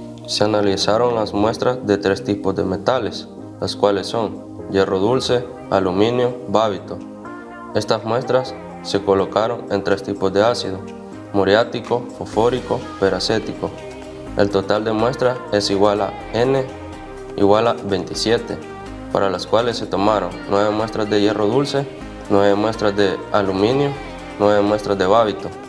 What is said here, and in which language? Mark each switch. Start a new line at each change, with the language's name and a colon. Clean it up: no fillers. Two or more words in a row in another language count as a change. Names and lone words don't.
Spanish: Se analizaron las muestras de 3 tipos de metales, las cuales son hierro dulce, aluminio, bávito. Estas muestras se colocaron en 3 tipos de ácido: muriático, fosfórico, peracético. El total de muestras es igual a N igual a 27, para las cuales se tomaron 9 muestras de hierro dulce, 9 muestras de aluminio, 9 muestras de bávito.